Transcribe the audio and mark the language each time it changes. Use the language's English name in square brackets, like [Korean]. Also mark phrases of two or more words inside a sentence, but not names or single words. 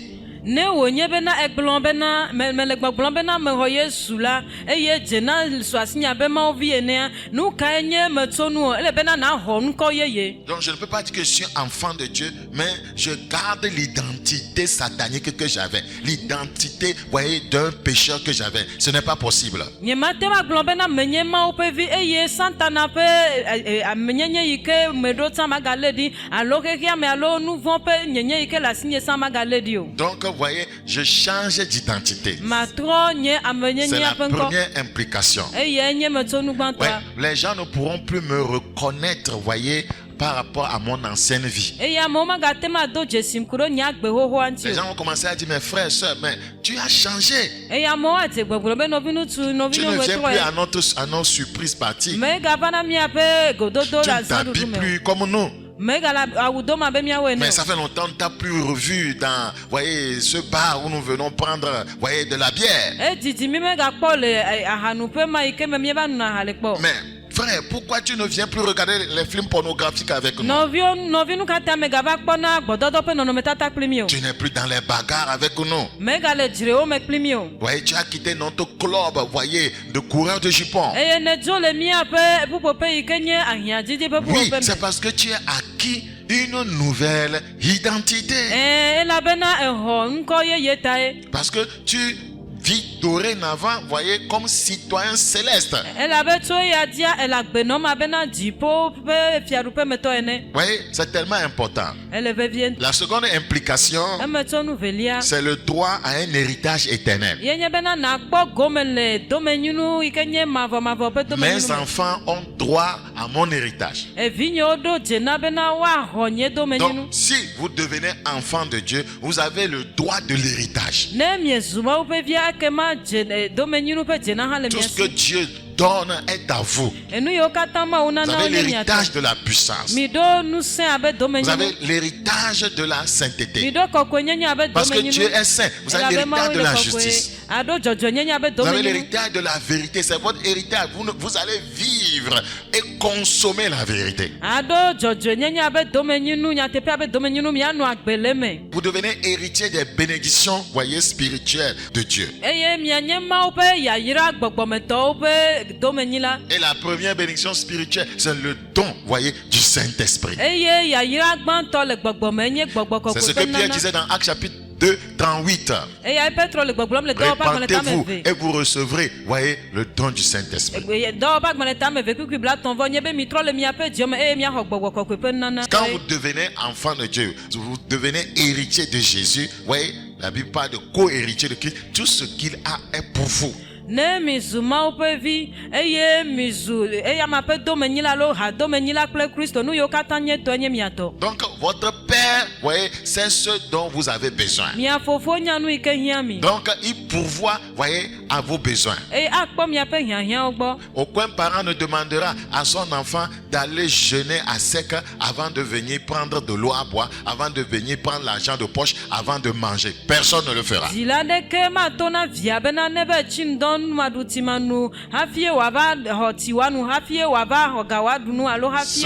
[Ewe] Ne wònye bena egblɔ bena mele gbɔgblɔm bena mexɔ Yesu la eye dze na suasinya be Mawu vi enea, nu kae nye metso nu o? Ele bena naxɔ nukɔ yeye. [French] Donc je ne peux pas dire que je suis enfant de Dieu, mais je garde l'identité satanique que j'avais. L'identité, voyez, d'un pécheur que j'avais. Ce n'est pas possible. [Ewe] Nye mate ma gblɔ bena menye Mawu ƒe vi eye Satana ƒe amenyenye yi ke meɖo tsã magale ɖi alo xexea me alo nu vɔ̃ ƒe nyenye yi ke le asinye tsã magale ɖi o. [French] Donc, voyez, je change d'identité. [Ewe] Matrɔ nye [French] C'est [Ewe] amenyenye la ƒe ŋkɔ [French] première implication. [Ewe] eye nye metso nu [French] Ouais, [Ewe] gbãtɔa. [French] les gens ne pourront plus me reconnaître, voyez, par rapport à mon ancienne vie. [Ewe] Eye amewo magate ma do dzesi ku ɖo nye agbe xoxoa ŋuti [French] Les [Ewe] o. [French] gens vont commencer à dire, mes frères, sœurs, mais tu as changé. [Ewe] Eye amewo adze gbegblɔ be nɔvi ŋutsu nɔvi [French] Tu ne [Ewe] nyɔnu [French] viens [Ewe] etrɔ [French] plus [Ewe] ya. [French] à notre surprise partie. [Ewe] Mega va na miaƒe gododo [French] Tu [Ewe] le [French] ne t'habilles [Ewe] azãɖuɖu me. [French] plus comme nous. [Ewe] megala awu do ma be miawo ene [French] Mais ça fait longtemps que tu n'as plus revu dans, voyez, ce bar où nous venons prendre, voyez, de la bière. [Ewe] didi mi mega kpɔ le ahanuƒe ma yi ke me mieva nuna ha le kpɔ. [French] Mais frère, pourquoi tu ne viens plus regarder les films pornographiques avec nous? [Ewe] Nɔvi nu katã megava kpɔna gbɔdɔdɔ ƒe nɔnɔmetata kpli mi o. [French] Tu n'es plus dans les bagarres avec nous. [Ewe] Mega le dzrewo me kpli mi o. [French] Voyez, tu as quitté notre club, voyez, de coureurs de jupons. [Ewe] Eye ne dzo le miaƒe ƒuƒoƒe yi ke nye ahiãdzidzi ƒe [French] Oui, [Ewe] ƒuƒoƒe [French] c'est [Ewe] me. [French] parce que tu as acquis une nouvelle identité. [Ewe] Elabena exɔ ŋkɔ yeye tae. [French] Parce que tu vis dorénavant, voyez, comme citoyen céleste. [Ewe] Elabe tso ya dia elagbenɔma bena dziƒo ƒe fiaɖuƒe metɔ ene. [French] Voyez, c'est tellement important. [Ewe] Ele vevie. [French] La seconde implication, [Ewe] Eme tso nu velia. [French] c'est le droit à un héritage éternel. [Ewe] Ye nye bena nakpɔ gome le domenyinu yi ke nye mavɔmavɔ ƒe [French] Mes [Ewe] domenyinu me. [French] enfants ont droit à mon héritage. [Ewe] Evinyewo ɖo dze na bena woaxɔ nye domenyinu. [French] Donc, si vous devenez enfant de Dieu, vous avez le droit de l'héritage. [Ewe] Ne miezu Mawu ƒe via ekema domenyinu ƒe dze na hã le [French] Tout [Ewe] mia [French] ce que [Ewe] si. [French] Dieu donne est à vous. [Ewe] Enu yiwo katã Mawu [French] Vous [Ewe] nana [French] avez [Ewe] wo nye [French] l'héritage [Ewe] miatɔ. [French] de la puissance. [Ewe] Mi ɖo ŋusẽ abe [French] Vous [Ewe] domenyinu. [French] avez l'héritage de la [Ewe] Mi [French] sainteté. [Ewe] ɖo kɔkɔenyenye abe [French] Parce que [Ewe] domenyinu. [French] Dieu est saint. Vous avez [Ewe] Elabe Mawu [French] l'héritage de [Ewe] le [French] la [Ewe] kɔkɔe. [French] justice. [Ewe] Aɖo dzɔdzɔenyenye abe [French] Vous avez [Ewe] domenyinu. [French] l'héritage de la vérité. C'est votre héritage. Vous allez vivre et consommer la vérité. [Ewe] Aɖo dzɔdzɔenyenye abe domenyinu nyateƒe abe domenyinu mianɔ agbe le me. [French] Vous devenez héritier des bénédictions, voyez, spirituelles de Dieu. [Ewe] Eye mianye Mawu ƒe yayra gbɔgbɔmetɔwo ƒe domenyila. [French] Et la première bénédiction spirituelle, c'est le don, voyez, du Saint-Esprit. [Ewe] Eye yayra gbãtɔ le gbɔgbɔme nye gbɔgbɔ [French] C'est ce [Ewe] kɔkɔe [French] que [Ewe] ƒe [French] Pierre [Ewe] nana. [French] disait dans Actes chapitre 2, 38. [Ewe] Eya Petro le gbɔgblɔm le dɔwɔƒe agbalẽtame [French] Repentez-vous [Ewe] eve. [French] et vous recevrez, voyez, le don du Saint-Esprit. [Ewe] Dɔwɔƒe agbalẽtame eve kpikpi blatɔ̃vɔ nye be mitrɔ le miaƒe dziɔme eye miaxɔ gbɔgbɔ kɔkɔe ƒe nana. [French] Quand vous devenez enfant de Dieu, vous devenez héritier de Jésus, voyez, la Bible parle de co-héritier de Christ. Tout ce qu'il a est pour vous. [Ewe] Ne mizu Mawu ƒe vi eye mizu eyama ƒe domenyila alo ha domenyila kple Kristo nu yiwo katã nye tɔe nye miatɔ. [French] Donc, votre Père, voyez, c'est ce dont vous avez besoin. [Ewe] Mia fofo nya nu yi ke hiã mi. [French] Donc, il pourvoit, voyez, à vos besoins. [Ewe] Eye akpɔ miaƒe hiãhiãwo gbɔ. [French] Aucun parent ne demandera à son enfant d'aller jeûner à sec avant de venir prendre de l'eau à boire, avant de venir prendre l'argent de poche, avant de manger. Personne ne le fera. [Ewe] Dzila ɖeke mato na via bena ne be tsi ŋdɔ numaɖutimanu hafi wòava xɔ tiwanu hafi wòava xɔ gawoaɖunu alo hafi